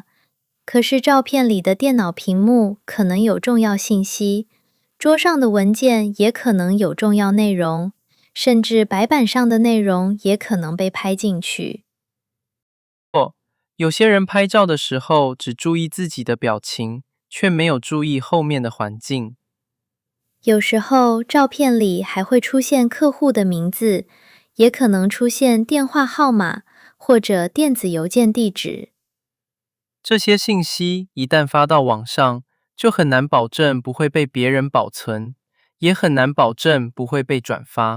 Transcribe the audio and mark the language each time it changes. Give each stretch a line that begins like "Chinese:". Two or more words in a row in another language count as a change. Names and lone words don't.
Chinese: 可是照片裡的電腦屏幕可能有重要信息，桌上的文件也可能有重要內容，甚至白板上的內容也可能被拍進去。有些人拍照的時候只注意自己的表情，卻沒有注意後面的環境。有時候照片裡還會出現客戶的名字，也可能出現電話號碼或者電子郵件地址。這些信息一旦發到網上，就很難保證不會被別人保存，也很難保證不會被轉發。